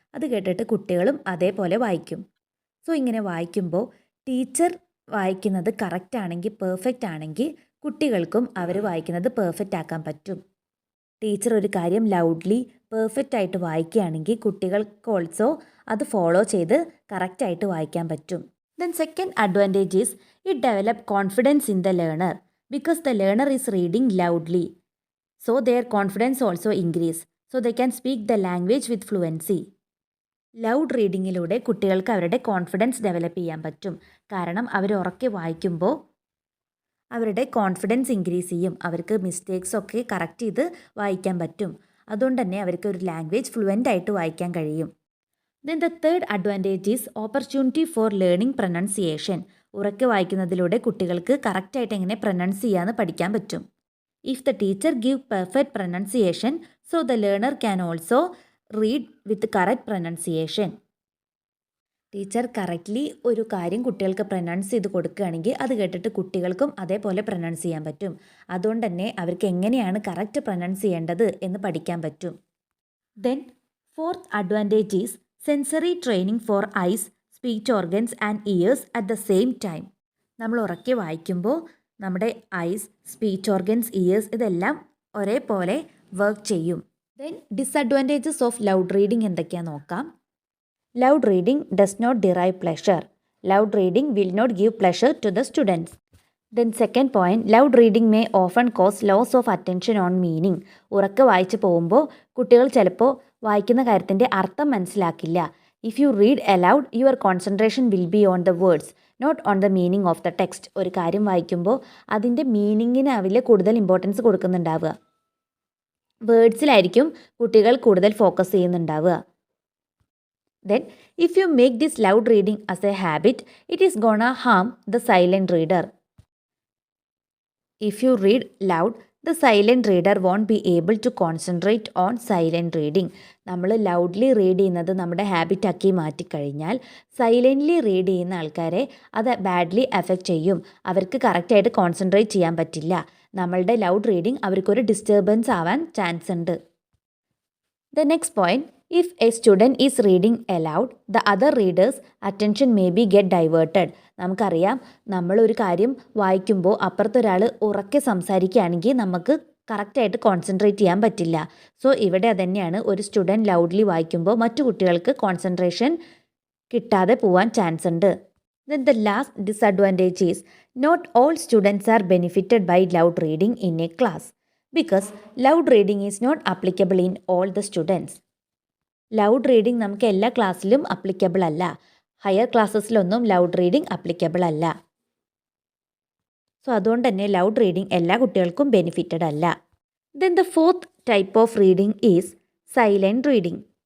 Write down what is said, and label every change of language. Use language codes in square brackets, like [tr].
[ml] അത് കേട്ടിട്ട് കുട്ടികളും അതേപോലെ വായിക്കും. സോ ഇങ്ങനെ വായിക്കുമ്പോൾ ടീച്ചർ വായിക്കുന്നത് കറക്റ്റ് ആണെങ്കിൽ, പെർഫെക്റ്റ് ആണെങ്കിൽ കുട്ടികൾക്കും അവർ വായിക്കുന്നത് പെർഫെക്റ്റ് ആക്കാൻ പറ്റും. ടീച്ചർ ഒരു കാര്യം ലൗഡ്ലി പെർഫെക്റ്റ് ആയിട്ട് വായിക്കുകയാണെങ്കിൽ കുട്ടികൾക്ക് ഓൾസോ അത് ഫോളോ ചെയ്ത് കറക്റ്റായിട്ട് വായിക്കാൻ പറ്റും. [en] Then second advantage is it develop confidence in the learner because the learner is reading loudly. So their confidence also increase. So they can speak the language with fluency. [ml] Loud റീഡിങ്ങിലൂടെ കുട്ടികൾക്ക് അവരുടെ confidence develop ചെയ്യാൻ പറ്റും. കാരണം അവർ ഉറക്കെ വായിക്കുമ്പോൾ അവരുടെ confidence increase ചെയ്യും. അവർക്ക് മിസ്റ്റേക്സ് ഒക്കെ കറക്റ്റ് ചെയ്ത് വായിക്കാൻ പറ്റും. അതുകൊണ്ട് തന്നെ അവർക്ക് ഒരു ലാംഗ്വേജ് ഫ്ലുവൻ്റ് ആയിട്ട് വായിക്കാൻ കഴിയും. [en] Then the third advantage is opportunity for learning pronunciation. [ml] ഉറക്കെ വായിക്കുന്നതിലൂടെ കുട്ടികൾക്ക് കറക്റ്റായിട്ട് എങ്ങനെ പ്രൊനൗൺസ് ചെയ്യാമെന്ന് പഠിക്കാൻ പറ്റും. [en] If the teacher give perfect pronunciation, so the learner can also read with correct pronunciation. [ml] Teacher correctly ഒരു കാര്യം കുട്ടികൾക്ക് പ്രൊനൗൺസ് ചെയ്ത് കൊടുക്കുകയാണെങ്കിൽ അത് കേട്ടിട്ട് കുട്ടികൾക്കും അതേപോലെ പ്രൊനൗൺസ് ചെയ്യാൻ പറ്റും. അതുകൊണ്ട് തന്നെ അവർക്ക് എങ്ങനെയാണ് കറക്റ്റ് പ്രൊനൗൺസ് ചെയ്യേണ്ടത് എന്ന് പഠിക്കാൻ പറ്റും. [en] Then fourth advantage is sensory training for eyes, speech organs and ears at the same time. [ml] നമ്മൾ ഉറക്കെ വായിക്കുമ്പോൾ നമ്മുടെ ഐസ്, സ്പീച്ച് ഓർഗൻസ്, ഇയേഴ്സ് ഇതെല്ലാം ഒരേപോലെ വർക്ക് ചെയ്യും. Then disadvantages of loud reading എന്തൊക്കെയാണെന്ന് നോക്കാം. [en] Loud reading does not derive pleasure. Loud reading will not give pleasure to the students. Then second point, loud reading may often cause loss of attention on meaning. [ml] ഉറക്കെ വായിച്ച് പോകുമ്പോൾ കുട്ടികൾ ചിലപ്പോൾ വായിക്കുന്ന കാര്യത്തിൻ്റെ അർത്ഥം മനസ്സിലാക്കില്ല. [en] If you read aloud your concentration will be on the words not on the meaning of the text. [ml] ഒരു കാര്യം വായിക്കുമ്പോൾ അതിൻ്റെ മീനിങ്ങിന് അവരിൽ കൂടുതൽ ഇമ്പോർട്ടൻസ് കൊടുക്കുന്നുണ്ടാവുക. വേർഡ്സിലായിരിക്കും കുട്ടികൾ കൂടുതൽ focus ചെയ്യുന്നുണ്ടാവുക. [en] Then, if you make this loud reading as a habit, it is gonna harm the silent reader. If you read loud, the silent reader won't be able to concentrate on silent reading. [ml] നമ്മൾ loudly read ചെയ്യുന്നത് നമ്മുടെ ഹാബിറ്റാക്കി മാറ്റിക്കഴിഞ്ഞാൽ silently read ചെയ്യുന്ന ആൾക്കാരെ അത് badly effect ചെയ്യും. അവർക്ക് കറക്റ്റായിട്ട് concentrate ചെയ്യാൻ പറ്റില്ല. നമ്മളുടെ ലൗഡ് റീഡിങ് അവർക്കൊരു ഡിസ്റ്റർബൻസ് ആവാൻ ചാൻസ് ഉണ്ട്. [en] The next point, if a student is reading aloud, the other readers' attention may be get diverted. [ml] നമുക്കറിയാം, നമ്മളൊരു കാര്യം വായിക്കുമ്പോൾ അപ്പുറത്തൊരാൾ ഉറക്കെ സംസാരിക്കുകയാണെങ്കിൽ നമുക്ക് കറക്റ്റായിട്ട് കോൺസെൻട്രേറ്റ് ചെയ്യാൻ പറ്റില്ല. സോ ഇവിടെ അതന്നെയാണ്, ഒരു സ്റ്റുഡൻറ്റ് ലൗഡ്ലി വായിക്കുമ്പോൾ മറ്റു കുട്ടികൾക്ക് കോൺസെൻട്രേഷൻ കിട്ടാതെ പോവാൻ ചാൻസ് ഉണ്ട്. [en] Then the last disadvantage is, not all students are benefited by loud reading in a class. Because loud reading is not applicable in all the students. [ml] Loud reading നമുക്ക് എല്ലാ ക്ലാസ്സിലും applicable അല്ല. Higher ക്ലാസ്സസിലൊന്നും loud reading applicable അല്ല. So അതുകൊണ്ട് തന്നെ loud reading എല്ലാ കുട്ടികൾക്കും benefited അല്ല. [en] Then the fourth type of reading is silent reading.